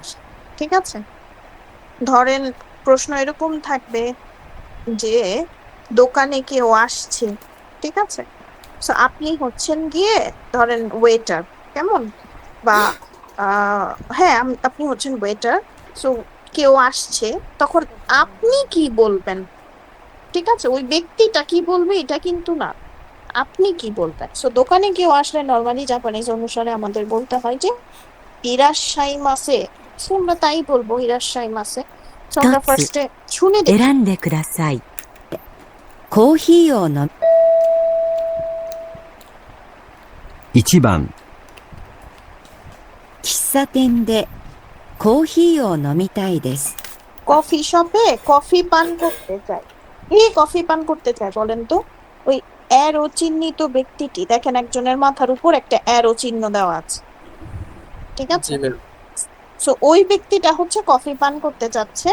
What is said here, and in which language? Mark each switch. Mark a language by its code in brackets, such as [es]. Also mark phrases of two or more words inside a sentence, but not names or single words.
[bn] ঠিক আছে, ধরেন প্রশ্ন এরকম থাকবে যে দোকানে কেউ আসছে, ঠিক আছে, সো আপনি হচ্ছেন গিয়ে ধরেন ওয়েটার, কেমন, বা হ্যাঁ আপনি হচ্ছেন ওয়েটার, সো কেউ আসছে, তখন আপনি কি বলবেন? ঠিক আছে, ওই ব্যক্তিটা কি বলবে এটা কিন্তু না, আপনি কি বলবেন। সো দোকানে কেউ আসলে [en] normally Japanese [bn] অনুসারে আমাদের বলতে হয় যে ইরাশাইমাসে, সো আমরা তাই বলবো ইরাশাইমাসে। সো আমরা [ja] 一つ [bn] ফার্স্টে শুনে দেখি। [ja] 選んでください。コーヒーを飲 1番、喫茶店でコーヒーを飲みたいです。 [bn] কফি শপে কফি পান করতে চাই। কে কফি পান করতে চায় বলেন তো? ওই অ্যারো চিহ্নিত ব্যক্তিটি, দেখেন একজনের মাথার উপর একটা অ্যারো চিহ্ন দেওয়া আছে, ঠিক আছে, জি ম্যাম। সো ওই ব্যক্তিটা হচ্ছে কফি পান করতে চাচ্ছে।